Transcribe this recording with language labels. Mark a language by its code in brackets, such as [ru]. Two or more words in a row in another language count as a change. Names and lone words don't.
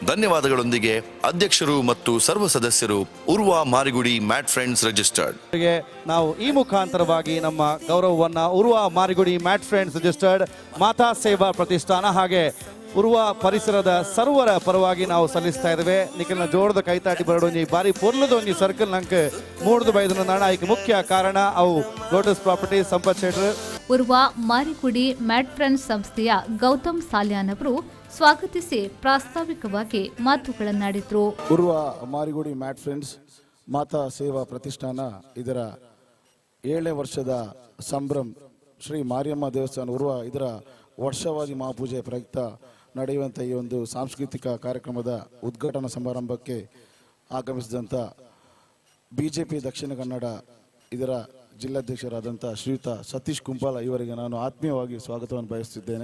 [kn] ಧನ್ಯವಾದಗಳೊಂದಿಗೆ ಅಧ್ಯಕ್ಷರು ಮತ್ತು ಸರ್ವ ಸದಸ್ಯರು ಉರ್ವಾ ಮಾರಿಗುಡಿ ಮ್ಯಾಟ್ ಫ್ರೆಂಡ್ಸ್ ರಿಜಿಸ್ಟರ್ಡ್. ನಾವು ಈ ಮುಖಾಂತರವಾಗಿ ನಮ್ಮ ಗೌರವವನ್ನ ಉರ್ವಾ ಮಾರಿಗುಡಿ ಮ್ಯಾಟ್ ಫ್ರೆಂಡ್ಸ್ ರಿಜಿಸ್ಟರ್ಡ್ ಮಾತಾ ಸೇವಾ ಪ್ರತಿಷ್ಠಾನ ಹಾಗೆ ಉರ್ವಾ ಪರಿಸರದ ಸರ್ವರ ಪರವಾಗಿ ನಾವು ಸಲ್ಲಿಸ್ತಾ ಇದ್ದೇವೆ. [tcy] ನಿಖಿಲ್ನ ಜೋಡದ ಕೈತಾಟಿ ಬರಡೊಂಜಿ ಬಾರಿ ಪೊರ್ಲದ ಒಂಜಿ ಸರ್ಕಲ್ ನಂಗೆ ಮೂಡ್ದು ಬೈದನ ನಾಣ ಐಕ್ ಮುಖ್ಯ ಕಾರಣ ಅವು ಲೋಟಸ್ ಪ್ರಾಪರ್ಟೀಸ್ ಸಂಪತ್ ಶೆಟ್ರ್ [kn] ಉರ್ವಾ ಮಾರಿಗುಡಿ ಮ್ಯಾಟ್ ಫ್ರೆಂಡ್ಸ್ ಸಂಸ್ಥೆಯ ಗೌತಮ್ ಸಾಲ್ಯಾನ್ ಅವರು ಸ್ವಾಗತಿಸಿ ಪ್ರಾಸ್ತಾವಿಕವಾಗಿ ಮಾತುಗಳನ್ನಾಡಿದ್ರು. ಉರ್ವಾ ಮಾರಿಗುಡಿ ಮ್ಯಾಟ್ ಫ್ರೆಂಡ್ಸ್ ಮಾತಾ ಸೇವಾ ಪ್ರತಿಷ್ಠಾನ ಇದರ 7ನೇ ವರ್ಷದ ಸಂಭ್ರಮ ಶ್ರೀ ಮಾರಿಯಮ್ಮ ದೇವಸ್ಥಾನ ಉರ್ವಾ ಇದರ ವರ್ಷವಾದಿ ಮಹಾಪೂಜೆ ಪ್ರಯುಕ್ತ ನಡೆಯುವಂಥ ಈ ಒಂದು ಸಾಂಸ್ಕೃತಿಕ ಕಾರ್ಯಕ್ರಮದ ಉದ್ಘಾಟನಾ ಸಮಾರಂಭಕ್ಕೆ ಆಗಮಿಸಿದಂಥ BJP ದಕ್ಷಿಣ ಕನ್ನಡ ಇದರ ಜಿಲ್ಲಾಧ್ಯಕ್ಷರಾದಂಥ ಶ್ರೀಯುತ ಸತೀಶ್ ಕುಂಪಾಲ ಇವರಿಗೆ ನಾನು ಆತ್ಮೀಯವಾಗಿ ಸ್ವಾಗತವನ್ನು ಬಯಸುತ್ತಿದ್ದೇನೆ.